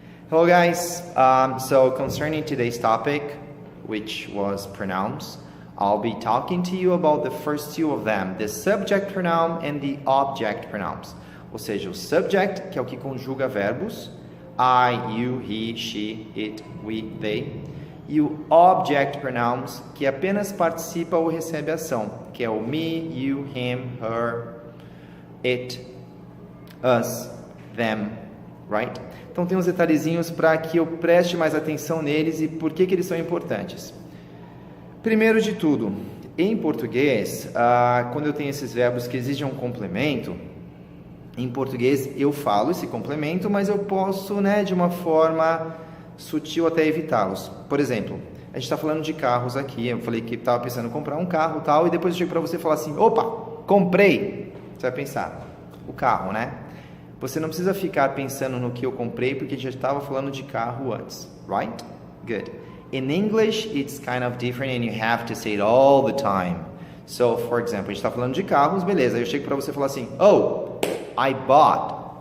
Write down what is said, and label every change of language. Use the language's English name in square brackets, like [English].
[English] Hello guys, so concerning today's topic, which was pronouns, I'll be talking to you about the first two of them, the subject pronoun and the object pronouns. [Portuguese] Ou seja, o subject, que é o que conjuga verbos, [English] I, you, he, she, it, we, they, [Portuguese] e o object pronouns, que apenas participa ou recebe ação, que é o [English] me, you, him, her, it, us, them, [Portuguese] right? Então tem uns detalhezinhos para que eu preste mais atenção neles e por que eles são importantes. Primeiro de tudo, em português, quando eu tenho esses verbos que exigem um complemento, em português eu falo esse complemento, mas eu posso, de uma forma sutil até evitá-los. Por exemplo, a gente está falando de carros aqui, eu falei que estava pensando em comprar um carro tal, e depois eu chego para você e falar assim, opa, comprei! Você vai pensar, o carro, né? Você não precisa ficar pensando no que eu comprei, porque já estava falando de carro antes, right? [English] Good. In English, it's kind of different and you have to say it all the time. So, for example, [Portuguese] a gente está falando de carros, beleza, aí eu chego para você e falar assim, [English] oh, I bought.